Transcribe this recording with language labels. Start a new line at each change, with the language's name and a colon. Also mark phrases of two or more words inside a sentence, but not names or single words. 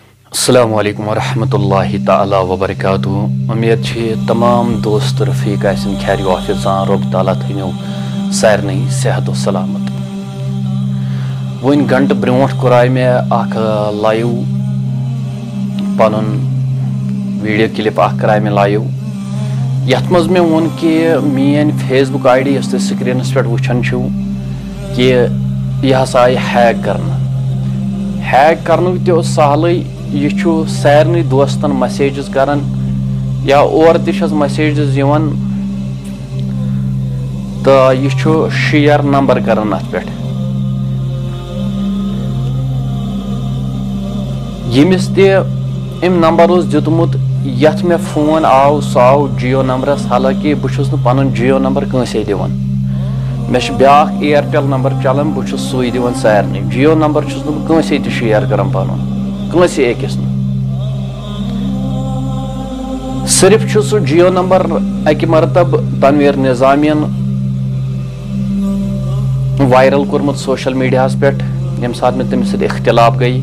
Arabic: السلام علیکم ورحمۃ اللہ تعالیٰ وبرکاتہ.
Kashmiri: امید تمام دوست رفیق آسن خیر وافر سان رب تعالیٰ تھنو سارنی صحت و سلامت. ون گھنٹہ برونٹھ کرائے میں اخ لائیو پنن ویڈیو کلپ اخ کرائے میں لائیو یتھ مز میں ون کہ مین
English: Facebook ID
Kashmiri: یس تھی سکرینس پہ وچان چھو کہ یہ ہسا آئی ہیک کرنک تہ سہلے. یہ سارنی دوستن میسیجز کران یا اور تس میسیجز یوان تو یہ شیئر نمبر کران ات پہ یمس تم نمبر دیتمت یت میں فون آو سہ آو جیو نمبرس. حالانکہ بہت پن جیو نمبر کنسے دان مے بیاکھ ایرٹل نمبر چلان بہت سوے دان سارنی. جیو نمبر چھس نہ کنسے تہ شیئر کران پنن کنسے أکس صرف سہ جیو نمبر اکہ مرتب تنویر نظامین وائرل کورمت
English: social media
Kashmiri: پہ یم سات میں تمس سۭتۍ اختلاف گئی.